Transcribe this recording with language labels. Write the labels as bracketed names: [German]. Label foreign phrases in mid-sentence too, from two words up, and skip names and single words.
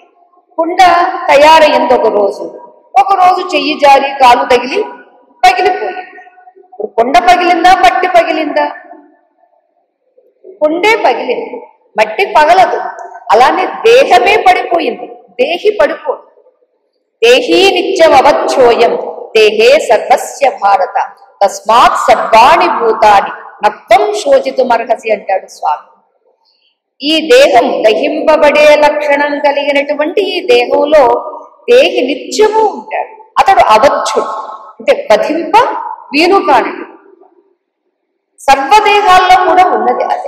[Telugu] కుండ తయారయ్యింది ఒక రోజు చెయ్యి జారి కాలు తగిలి పగిలిపోయింది. ఇప్పుడు కుండ పగిలిందా, మట్టి పగిలిందా? కుండే పగిలింది, మట్టి పగలదు. అలానే దేహమే పడిపోయింది, దేహి పడిపోదు. [Sanskrit] దేహీ నిత్యం అవచ్చోయం దేహే సర్వస్య భారత తస్మాత్ సర్వాణి భూతాని నత్వం శోచితుమర్హసి [Telugu] అంటాడు స్వామి. ఈ దేహం దహింపబడే లక్షణం కలిగినటువంటి ఈ దేహంలో దేహి నిత్యము ఉంటాడు. అతడు అవచ్చుడు అంటే వధింప వీలు కానుడు. సర్వదేహాల్లో కూడా ఉన్నది అదే.